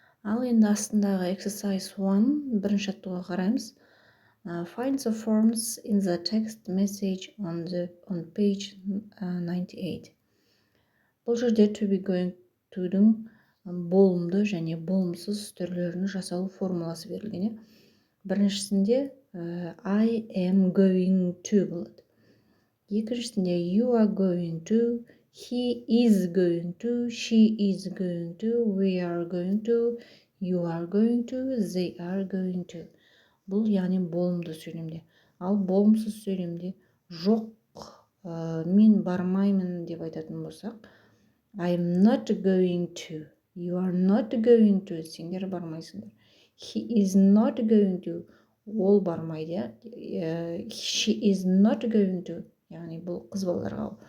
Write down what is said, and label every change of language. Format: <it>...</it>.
<kk>Ал енді астындағы exercise 1 бірінші жаттығуға қараймыз.</kk> <en>Find the forms in the text message on page 98.</en> <kk>Бұл жерде to be going to-дің болымды және болымсыз түрлерін жасалу формуласы берілген. Біріншісінде</kk> <en>I am going to</en> <kk>болады. Екіншісінде</kk> <en>you are going to, he is going to, she is going to, we are going to, you are going to, they are going to.</en> <kk>Бұл яғни болымды сөйлемде. Ал болымсыз сөйлемде жоқ, мен бармаймын деп айтатын болсақ,</kk> <en>I am not going to,</en> <kk>you are not going to, сендер бармайсыңдар.</kk> <en>He is not going to,</en> <kk>ол бармайды.</kk> <en>She is not going to,</en> <kk>яғни бұл қыз балаларға.</kk>